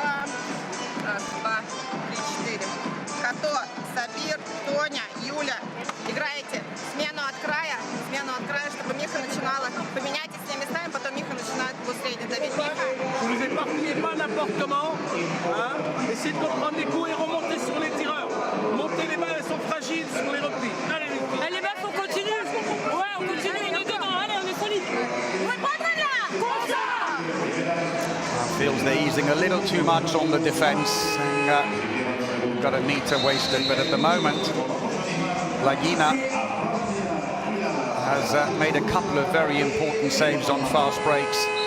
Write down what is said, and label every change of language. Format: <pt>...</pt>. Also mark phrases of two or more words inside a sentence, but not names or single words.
<ru>Сабир, Тоня, Юля. играете смену от края, чтобы Миха начинала. Поменяйтесь с ними местами, потом Миха начинает быстрее давить Миха.</ru> <fr>Vous ne les éparpillez pas n'importe comment. Hein. Essayez de reprendre des coups et remonter sur les tireurs. Montez les balles, elles sont fragiles sur les replis. Allez, les filles. Allez, meufs, on continue. Ouais, on continue, on est dedans. Allez, on est solide.</fr> <en>Feels they're easing a little too much on the defence. And, got a metre wasted, but at the moment, Lagina has made a couple of very important saves on fast breaks.</en>